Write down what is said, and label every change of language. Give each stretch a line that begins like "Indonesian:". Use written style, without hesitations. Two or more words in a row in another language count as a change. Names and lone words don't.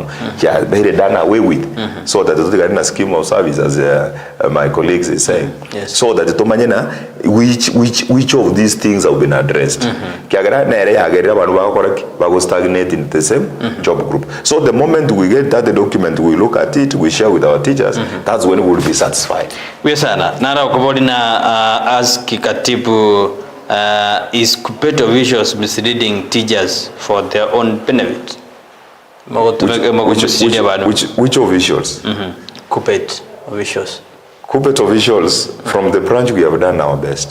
English: Yeah, they done away with so that the scheme of service, as my colleagues is saying. Yes. So that the which of these things have been addressed. Stagnate in the same job group. So the moment we get that the document, we look at it, we share with our teachers, that's when we will be satisfied. We sana nara ukubodina ask Katipu, is KUPPET officials misleading teachers for their own benefit? Which officials? KUPPET officials. KUPPET officials, from the branch we have done our best.